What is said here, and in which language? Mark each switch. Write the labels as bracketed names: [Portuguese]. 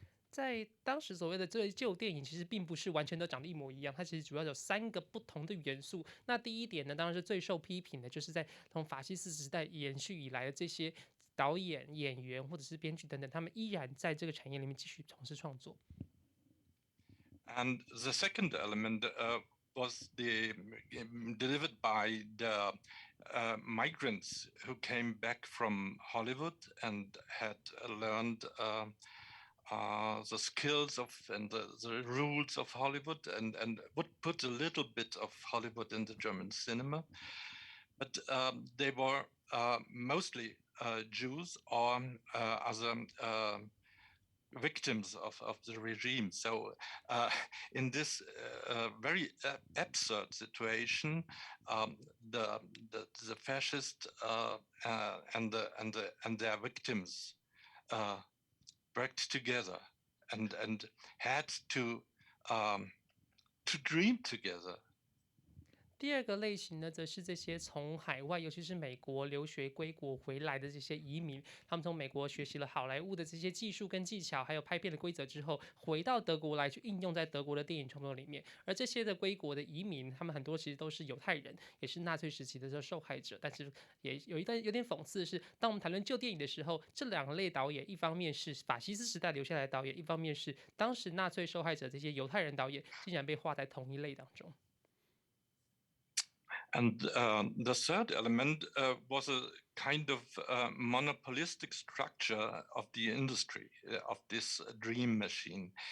[Chinese] 在当时所谓的这旧电影，其实并不是完全都长得一模一样，它其实主要有3个不同的元素。那第一点呢，当然是最受批评的，就是在从法西斯时代延续以来的这些导演、演员或者是编剧等等，他们依然在这个产业里面继续从事创作。 [English] And the second element was delivered by the migrants who came back from Hollywood and had learned the skills of and the rules of Hollywood and would put a little bit of Hollywood in the German cinema. But they were mostly Jews or other victims of the regime. So in this very absurd situation, the fascists and their victims worked together and had to dream together. [Chinese] 第二个类型呢，则是这些从海外，尤其是美国留学归国回来的这些移民，他们从美国学习了好莱坞的这些技术跟技巧，还有拍片的规则之后，回到德国来去应用在德国的电影创作里面。而这些的归国的移民，他们很多其实都是犹太人，也是纳粹时期的这受害者。但是也有点讽刺的是，当我们谈论旧电影的时候，这2类导演，一方面是法西斯时代留下来的导演，一方面是当时纳粹受害者这些犹太人导演，竟然被划在同一类当中。 [English] And the third element was a kind of monopolistic structure of the industry of this dream machine.